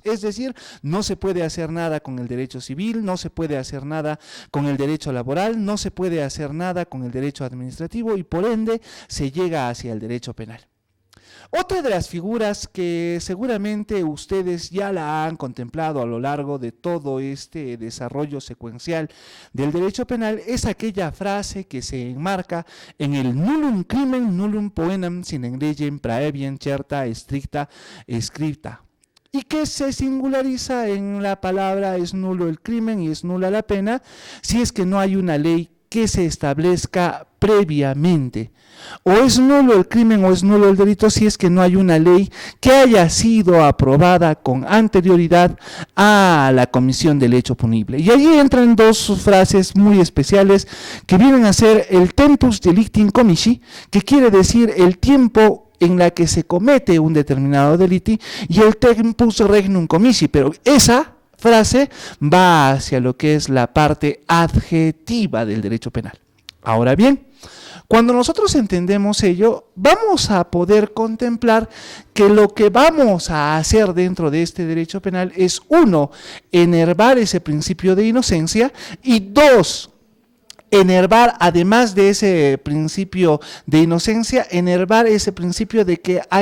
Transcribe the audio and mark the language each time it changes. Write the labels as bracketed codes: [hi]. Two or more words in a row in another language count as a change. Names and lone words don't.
[es] Es decir, no se puede hacer nada con el derecho civil, no se puede hacer nada con el derecho laboral, no se puede hacer nada con el derecho administrativo y por ende se llega hacia el derecho penal. Otra de las figuras que seguramente ustedes ya la han contemplado a lo largo de todo este desarrollo secuencial del derecho penal es aquella frase que se enmarca en el [la] nullum crimen nullum poenam sine legem praeviam certa stricta scripta, [es] y que se singulariza en la palabra es nulo el crimen y es nula la pena si es que no hay una ley que se establezca previamente. O es nulo el crimen o es nulo el delito si es que no hay una ley que haya sido aprobada con anterioridad a la comisión del hecho punible. Y allí entran dos frases muy especiales que vienen a ser el [la] tempus delicti commissi, [es] que quiere decir el tiempo en la que se comete un determinado delito, y el [la] tempus regnum commissi, [es] pero esa frase va hacia lo que es la parte adjetiva del derecho penal. Ahora bien, cuando nosotros entendemos ello, vamos a poder contemplar que lo que vamos a hacer dentro de este derecho penal es, uno, enervar ese principio de inocencia, y dos, enervar, además de ese principio de inocencia, enervar ese principio de que